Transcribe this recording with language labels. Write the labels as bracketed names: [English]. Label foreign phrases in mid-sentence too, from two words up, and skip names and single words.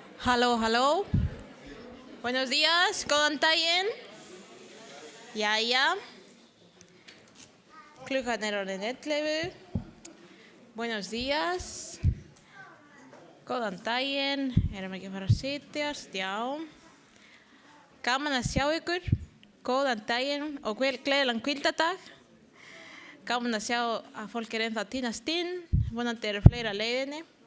[Spanish] Halló. Buenos días, [Icelandic] góðan daginn. Jæja. Klukkan orðin 11. [Spanish] Buenos días. [Icelandic] Góðan daginn. Erum ekki að fara að sitjast? Já. Gaman að sjá ykkur. Góðan daginn og gleðilegan hvíldardag. Gaman að sjá að fólk ennþá að tínast inn. Vonandi eru fleira á leiðinni.